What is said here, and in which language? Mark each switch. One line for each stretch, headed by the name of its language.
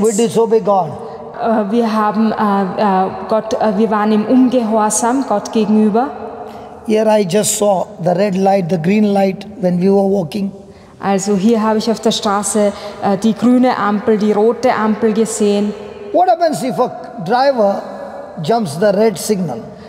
English: We disobey God.
German: Wir haben wir waren im Ungehorsam Gott gegenüber.
English: Here I just saw the red light, the green light when we were walking.
German: Also hier habe ich auf der Straße die grüne Ampel, die rote Ampel gesehen.
English: What happens if a driver jumps the red signal?